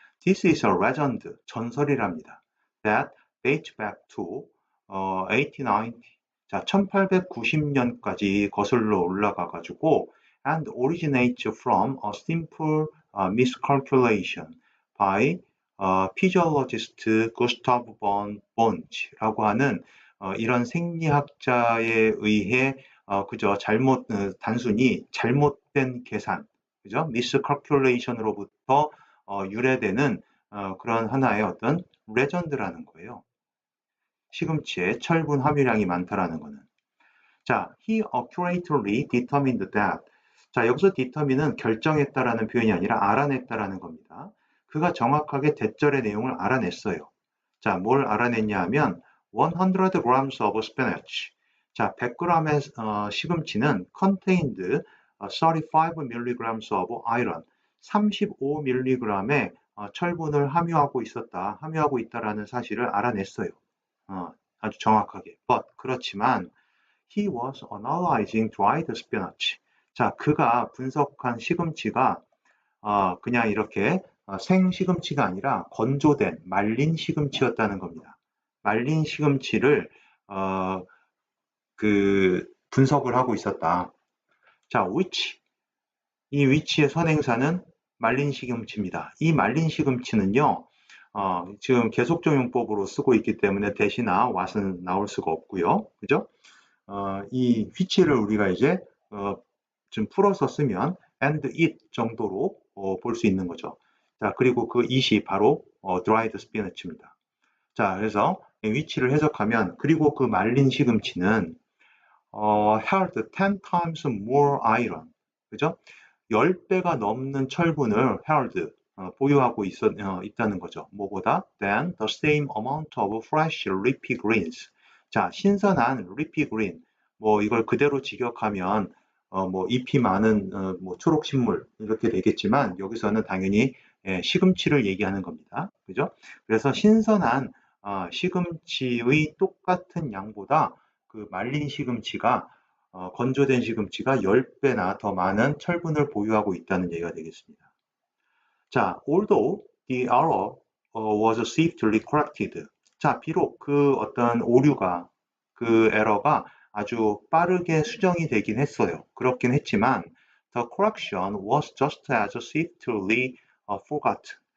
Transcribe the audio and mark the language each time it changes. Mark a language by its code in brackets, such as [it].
[en] This is a legend, [ko] 전설이랍니다. [en] That dates back to 1890. [ko] 자, 1890년까지 거슬러 올라가 가지고 [en] and originates from a simple miscalculation by physiologist [ko] Gustav von Bonch라고 하는 이런 생리학자에 의해 그저 단순히 잘못된 계산, 그죠? miscalculation으로부터 유래되는 그런 하나의 어떤 레전드라는 거예요. 시금치에 철분 함유량이 많다라는 거는. [en] 자, he accurately determined that. [ko] 자, 여기서 determine은 결정했다라는 표현이 아니라 알아냈다라는 겁니다. 그가 정확하게 대절의 내용을 알아냈어요. 자, 뭘 알아냈냐 하면 [en] 100 grams of spinach. [ko] 자, 100g의 시금치는 [en] contained 35mg of iron. [ko] 35mg의 철분을 함유하고 있다라는 사실을 알아냈어요. 아주 정확하게. 그렇지만 [en] he was analyzing dried spinach. [ko] 자, 그가 분석한 시금치가 그냥 이렇게 생 시금치가 아니라 건조된 말린 시금치였다는 겁니다. 말린 시금치를 그 분석을 하고 있었다. 자, 이 which의 선행사는 말린 시금치입니다. 이 말린 시금치는요, 지금 계속적용법으로 쓰고 있기 때문에 대시나 what은 나올 수가 없고요. 그죠? 이 which를 우리가 이제 좀 풀어서 쓰면 [en] and it [ko] 정도로 볼 수 있는 거죠. 자, 그리고 그 it이 바로 [en] dried spinach [ko] 입니다. 자, 그래서 which를 해석하면, 그리고 그 말린 시금치는 [en] held 10 times more iron. [ko] 그죠? 10배가 넘는 철분을 held, 보유하고 있다는 거죠. 뭐보다? [en] than the same amount of fresh leafy greens. [ko] 자, 신선한 [en] leafy green. [ko] 뭐 이걸 그대로 직역하면 뭐 잎이 많은 뭐 초록 식물 이렇게 되겠지만 여기서는 당연히 시금치를 얘기하는 겁니다. 그죠? 그래서 신선한 시금치의 똑같은 양보다 그 말린 시금치가 건조된 시금치가 10배나 더 많은 철분을 보유하고 있다는 얘기가 되겠습니다. [en] 자, although the error was swiftly corrected. [ko] 자, 비록 그 어떤 오류가, 그 에러가 아주 빠르게 수정이 되긴 했어요. 그렇긴 했지만 [en] the correction was just as swiftly forgot.